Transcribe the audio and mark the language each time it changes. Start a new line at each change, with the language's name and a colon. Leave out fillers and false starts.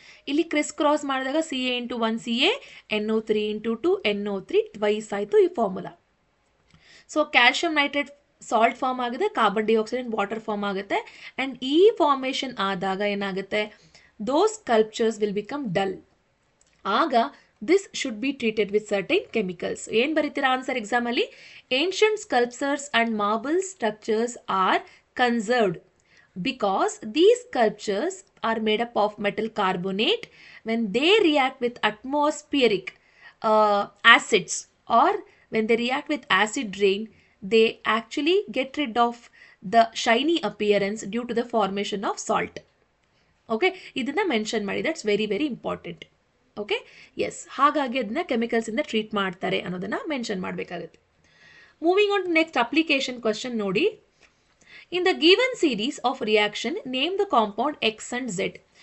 Kannada: ಇಲ್ಲಿ criss cross ಮಾಡಿದಾಗ CA × 1 CA, NO3 × 2 NO3 twice ಆಯಿತು ಈ formula. So calcium nitrate salt form ಆಗಿದೆ, carbon dioxide and water form ಆಗುತ್ತೆ.
English: and
Kannada: ಈ ಫಾರ್ಮೇಷನ್ ಆದಾಗ ಏನಾಗುತ್ತೆ,
English: Those sculptures will become dull. ಆಗ this should be treated with certain chemicals.
Kannada: ಏನು ಬರೀತೀರಾ ಆನ್ಸರ್ ಎಕ್ಸಾಮಲ್ಲಿ?
English: Ancient sculptures and marble structures are conserved because these sculptures are made up of metal carbonate. When they react with atmospheric acids or when they react with acid rain, they actually get rid of the shiny appearance due to the formation of salt.
Kannada: Okay, ಇದನ್ನ mention ಮಾಡಿ,
English: That's very very important.
Kannada: Okay, S, ಹಾಗಾಗಿ ಅದನ್ನ ಕೆಮಿಕಲ್ಸಿಂದ treat ಮಾಡ್ತಾರೆ ಅನ್ನೋದನ್ನ mention ಮಾಡಬೇಕಾಗುತ್ತೆ.
English: moving on to next application question
Kannada: ನೋಡಿ.
English: In the given series of reaction name the compound X and Z.